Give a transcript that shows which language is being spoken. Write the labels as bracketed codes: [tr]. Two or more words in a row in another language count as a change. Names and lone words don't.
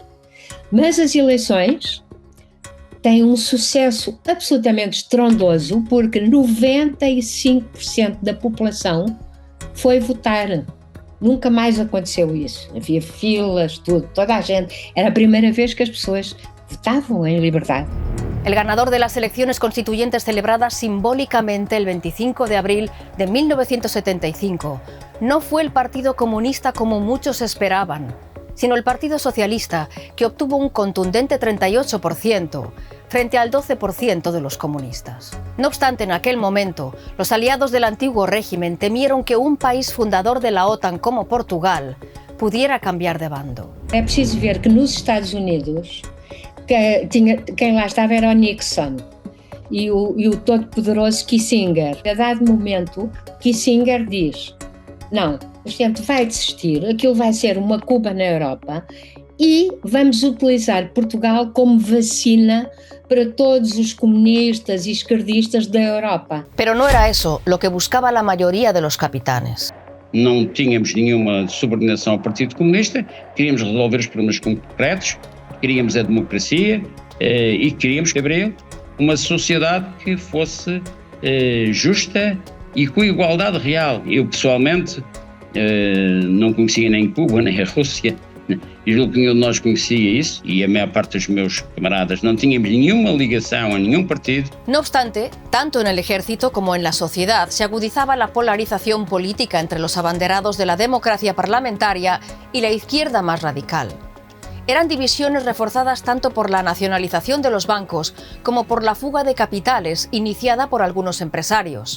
[pt] Mas as eleições têm um sucesso absolutamente estrondoso, porque 95% da população foi votar. Nunca mais aconteceu isso. Havia filas, tudo, toda a gente. Era a primeira vez que as pessoas votavam [es] en libertad. El ganador de las elecciones constituyentes celebradas simbólicamente el 25 de abril de 1975 no fue el Partido Comunista como muchos esperaban, sino el Partido Socialista, que obtuvo un contundente 38% frente al 12% de los comunistas. No obstante, en aquel momento, los aliados del antiguo régimen temieron que un país fundador de la OTAN como Portugal pudiera cambiar de bando. [pt] É preciso ver que nos Estados Unidos quem lá estava era o Nixon e o todo-poderoso Kissinger. A dado momento, Kissinger diz: não, a gente vai desistir, aquilo vai ser uma Cuba na Europa e vamos utilizar Portugal como vacina para todos os comunistas e esquerdistas da Europa. [es] Pero no era eso lo que buscaba la mayoría de los capitanes. [pt] Não tínhamos nenhuma subordinação ao Partido Comunista, queríamos resolver os problemas concretos, queríamos a democracia e queríamos, Gabriel, uma sociedade que fosse justa e com igualdade real. Eu, pessoalmente, não conhecia nem Cuba, nem a Rússia, e julgo que nenhum de nós conhecia isso, e a maior parte dos meus camaradas não tínhamos nenhuma ligação a nenhum partido. [es] No obstante, tanto en el ejército como en la sociedad se agudizaba la polarización política entre los abanderados de la democracia parlamentaria y la izquierda más radical. Eran divisiones reforzadas tanto por la nacionalización de los bancos como por la fuga de capitales iniciada por algunos empresarios.